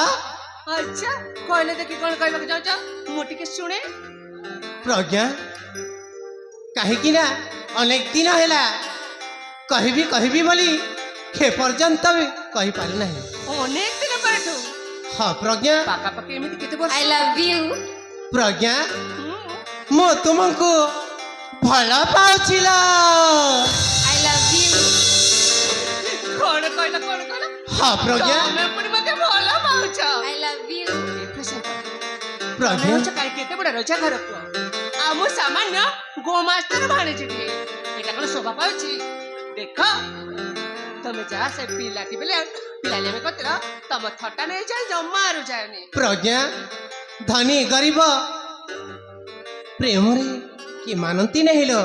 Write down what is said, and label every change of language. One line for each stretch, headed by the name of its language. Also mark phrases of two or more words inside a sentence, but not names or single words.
Odia: ଆଚ୍ଛା କହିଲେ ଦେଖି କଣ କହିବାକୁ ଚାହୁଁଛ ମୁଁ ଟିକେ ଶୁଣେ। ପ୍ରଜ୍ଞା, କାହିଁକି ନା ଅନେକ ଦିନ ହେଲା କହିବି କହିବି ବୋଲି ଏ ପର୍ଯ୍ୟନ୍ତ ବି କହିପାରୁନାହିଁ। ଅନେକ ଦିନ ପରଠୁ? ହଁ ପ୍ରଜ୍ଞା। ପାଖାପାଖି ଏମିତି କେତେ ବର୍ଷ?
English: I love you.
Odia: ପ୍ରଜ୍ଞା ହୁଁ, ମୁଁ ତୁମକୁ ଭଲ ପାଉছিল।
English: I love you.
Odia: କଣ କହିଲ କଣ କହିଲ? ହଁ ପ୍ରଜ୍ଞା। ତମେ ପୁଣି ମତେ ଭଲ ପାଉଛ?
English: I love you.
Odia: ଏ ପ୍ରଶାନ୍ତ, ତମେ ପ୍ରଜ୍ଞା ହଉଛ କାହିଁ କେତେ ବଡ ରଜା ଘର ପୁଅ, ଆଉ ମୁଁ ସାମାନ୍ୟ ଗୋମାସ୍ତର ଭାଣିଜିଟିଏ। ଏଇଟା କଣ ଶୋଭା ପାଉଛି? ଦେଖ ତମେ ଯାହା ସେ ପିଲାଟି ବେଲେ ପିଲାଳିଆମି କରିଥିଲ, ତମ ଥଟା ନେଇଯାଏ ଜମାରୁ ଯାଏନି। ପ୍ରଜ୍ଞା, ଧନୀ ଗରିବ ପ୍ରେମରେ କି ମାନନ୍ତି ନାହିଁ ଲୋ।